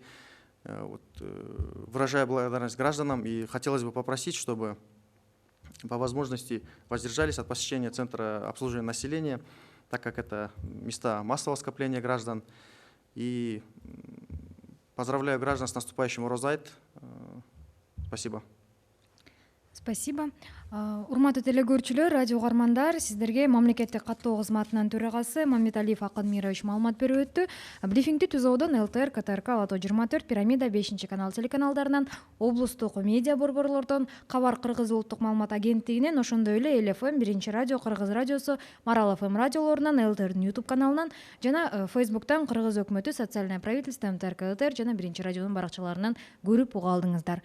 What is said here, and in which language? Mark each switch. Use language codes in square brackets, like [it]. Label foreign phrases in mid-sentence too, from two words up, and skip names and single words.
[ru] Выражаю благодарность гражданам и хотелось бы попросить, чтобы по возможности воздержались от посещения Центра обслуживания населения, так как это места массового скопления граждан. И поздравляю граждан с наступающим Орозайт. Спасибо. Спасибо. [ky] Урматтуу телекөрүүчүлөр, радио угармандар, сиздерге мамлекеттик каттоо кызматынын төрагасы Маммедалиев Акын Мирович маалымат берип өттү. Брифингди түзүүдөн ЛТР, КТРК, Лото 24, Пирамида 5-канал телеканалдарынан, облустук медиа борборлордон, Кабар Кыргыз улуттук маалымат агенттигинен, ошондой эле ЛФМ, 1-радио, Кыргыз радиосу, Марал ФМ радиолорунан, ЛТРдин YouTube каналынан жана Facebooктан Кыргыз өкмөтү, [ru] социальное правительство, [ky] МТРК ЛТР жана 1-радионун баракчаларынан көрүп уга алдыңыздар.